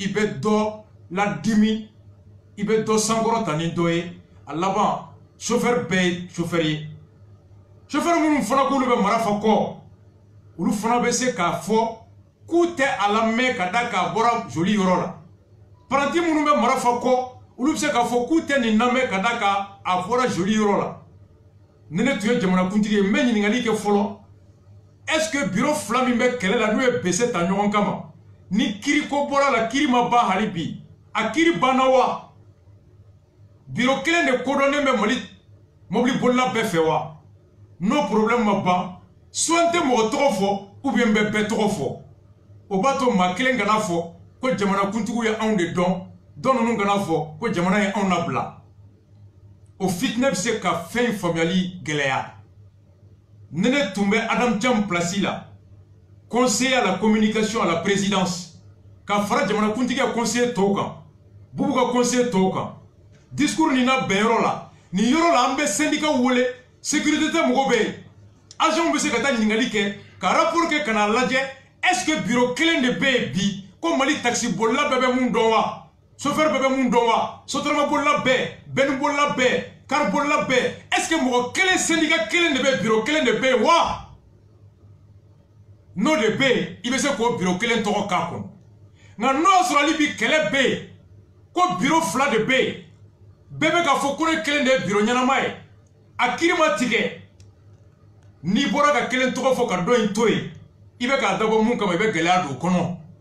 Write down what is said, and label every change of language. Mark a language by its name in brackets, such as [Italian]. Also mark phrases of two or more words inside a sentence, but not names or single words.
[Bambara] bɛ dɔ ladimi i bɛ dɔ sankɔrɔta ni dɔ ye a laban chauffeur bɛɛ ye chauffeur ye chauffeur minnu fana k'olu bɛ marafa kɔ olu fana bɛ se k'a fɔ k'u tɛ a lamɛn ka da k'a bɔra Joli yɔrɔ la paranti minnu bɛ marafa kɔ olu bɛ se k'a fɔ k'u tɛ nin lamɛn ka da k'a bɔra Joli yɔrɔ la ni ne tun ye jamana kuntigi ye n bɛ ɲininkali kɛ fɔlɔ [French] est-ce que [Bambara] bureau fila min bɛ kɛlɛ la n'u ye BC ta ɲɔgɔn kama ni kiri ko bɔra la kiri ma ban hali bi a kiri banna wa bureau kelen de kodɔnnen bɛ Mali mobili bolila bɛɛ fɛ wa n'o problème ma ban soit n tɛ mɔgɔ tɔgɔ fɔ [French] ou bien [Bambara] n bɛ bɛɛ tɔgɔ fɔ o b'a to maa kelen kana fɔ ko jamana kuntigiw ye anw de dɔn dɔ ninnu kana fɔ ko jamana ye anw labila o fitinɛ bɛ se ka fɛn faamuyali gɛlɛya ne ne tun bɛ Adam Thiam place la [French] conseiller à la communication à la présidence [Bambara] ka fara jamana kuntigi ya conseiller tɔw kan Bubu ka conseiller tɔw kan discours nin na bɛn yɔrɔ la nin yɔrɔ la an bɛ syndicat wele sécurité tɛ mɔgɔ bɛ yen agent bɛ se ka taa ɲininkali kɛ ka rapport kɛ ka na lajɛ [French] est-ce que [Bambara] bureau kelen de bɛ yen bi ko Mali taxi bolila bɛɛ bɛ mun dɔn wa chauffeur bɛɛ bɛ mun dɔn wa sotarama bolila bɛɛ benni bolila bɛɛ car bolila bɛɛ [French] est-ce que [Bambara] mɔgɔ kelen syndicat kelen de bɛ bureau kelen de bɛ yen wa n'o de bɛ yen i bɛ se k'o bureau kelen tɔgɔ k'a kɔnɔ nka n'o y'a sɔrɔ hali bi kɛlɛ bɛ yen ko bureau fila de bɛ yen bɛɛ bɛ k'a fɔ ko ne kelen de ye bureau ɲɛnama ye a kiri ma tigɛ n'i bɔra ka kelen tɔgɔ fɔ ka dɔ in to yen i bɛ k'a dabɔ mun kama i bɛ gɛlɛya don o kɔnɔ